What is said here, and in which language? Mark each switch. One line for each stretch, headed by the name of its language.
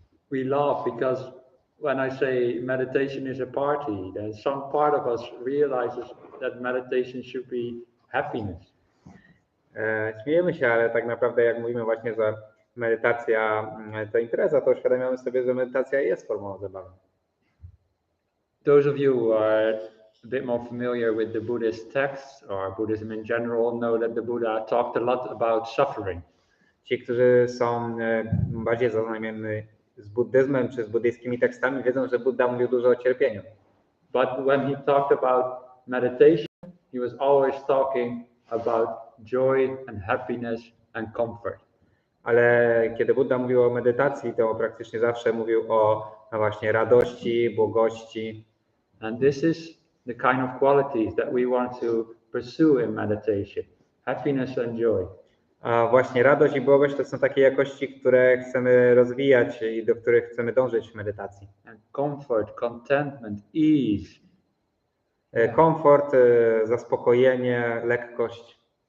English: We laugh because when I say meditation is a party, then some part of us realizes that meditation should be happiness.
Polish: Śmiejemy się, ale tak naprawdę jak mówimy właśnie, że medytacja to impreza, to uświadamiamy sobie, że medytacja jest formą zabawy.
English: Those of you who are a bit more familiar with the Buddhist texts or Buddhism in general know that the Buddha talked a lot about suffering.
Polish: Ci, którzy są bardziej zaznajomieni z buddyzmem czy z buddyjskimi tekstami, wiedzą, że Buddha mówił dużo o cierpieniu.
English: But when he talked about meditation, he was always talking about joy and happiness and comfort.
Polish: Ale kiedy Buddha mówił o medytacji, to praktycznie zawsze mówił o właśnie radości, błogości.
English: And this is the kind of qualities that we want to pursue in meditation. Happiness and joy.
Polish: A właśnie radość i błogość to są takie jakości, które chcemy rozwijać i do których chcemy dążyć w medytacji.
English: And comfort, contentment, ease.
Polish: Komfort, zaspokojenie, lekkość.